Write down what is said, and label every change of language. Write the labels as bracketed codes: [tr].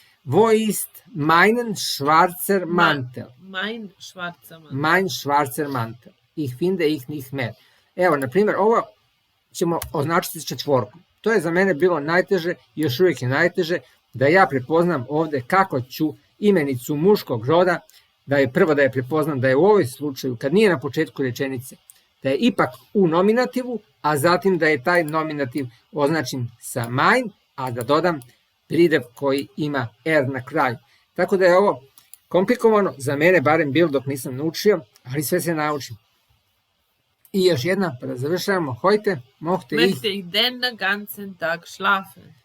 [de] Wo ist mein schwarzer Mantel? Mein schwarzer Mantel. Mein schwarzer Mantel. Ich finde ich nicht mehr. [sr] Evo, na primjer, ovo ćemo označiti s četvorkom. To je za mene bilo najteže i još uvijek je najteže da ja prepoznam ovde kako ću imenicu muškog roda, da je prvo da je prepoznam da je u ovoj slučaju, kad nije na početku rečenice, da je ipak u nominativu, a zatim da je taj nominativ označen sa mein, a da dodam pridev koji ima er na kraju. Tako da je ovo komplikovano, za mene barem bilo dok nisam naučio, ali sve se naučim. I još jedna, pa da završavamo, hojte, mohte ih... [de] Möchte ich den ganzen Tag schlafen?